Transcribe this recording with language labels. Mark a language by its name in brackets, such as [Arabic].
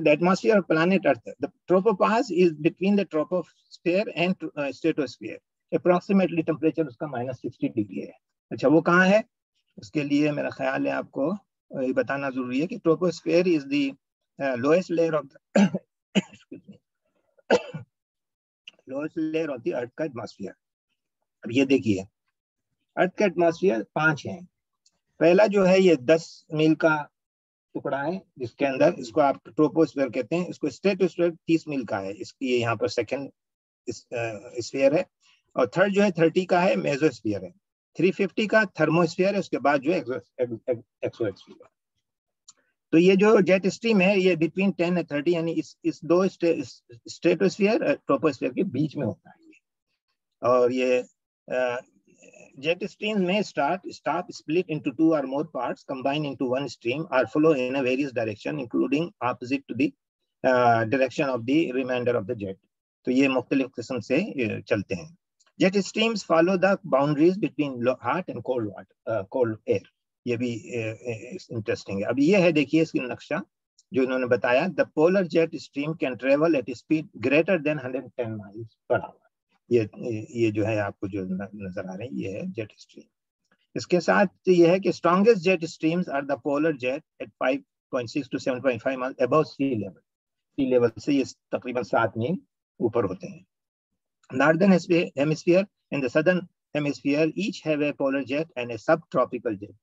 [English] The atmosphere of planet Earth, the tropopause is between the troposphere and stratosphere. Approximately temperature [Urdu] اس کا -60 degree ہے. اچھا وہ کہاں ہے؟ اس کے لیے میرا خیال ہے آپ کو یہ بتانا ضروری ہے کہ [English] troposphere is the lowest layer of the lowest layer of the Earth [Urdu] کا atmosphere. اب یہ دیکھیے ارتھ کا ایٹماسفیئر 5 ہیں. پہلا جو ہے یہ 10 میل کا ٹکڑا ہے جس کے اندر اس کو آپ ٹروپوسفیئر کہتے ہیں. اس کو اسٹریٹوسفیئر 30 میل کا ہے, اس کی یہاں پر سیکنڈ اسفیئر ہے. اور تھرڈ جو ہے 30 کا ہے, میزوسفیئر ہے. 350 کا تھرموسفیئر ہے, اس کے بعد جو ہے ایکسوسفیئر. تو یہ جو جیٹ اسٹریم ہے یہ بٹوین 10 اور 30 یعنی اس دو اسٹریٹوسفیئر اور ٹروپوسفیئر کے بیچ میں ہوتا ہے. اور یہ [English] jet streams may stop split into 2 or more parts, combine into one stream, or flow in a various direction, including opposite to the direction of the remainder of the jet. [Urdu] تو یہ مختلف قسم سے چلتے ہیں. [English] Jet streams follow the boundaries between hot and cold air. [Urdu] یہ بھی interesting ہے. اب یہ ہے دیکھیے اس کی نقشہ جو انہوں نے بتایا. [English] The polar jet stream can travel at a speed greater than 110 miles per hour. [Urdu] یہ جو ہے آپ کو جو نظر آ رہے ہیں یہ ہے جیٹ اسٹریم. اس کے ساتھ یہ ہے کہ [English] Strongest jet streams are the polar jet at 5.6 to 7.5 miles above sea level. [Urdu] C level سے یہ تقریباً 7 میل اوپر ہوتے ہیں. [English] Northern hemisphere and the southern hemisphere each have a polar jet and a subtropical jet.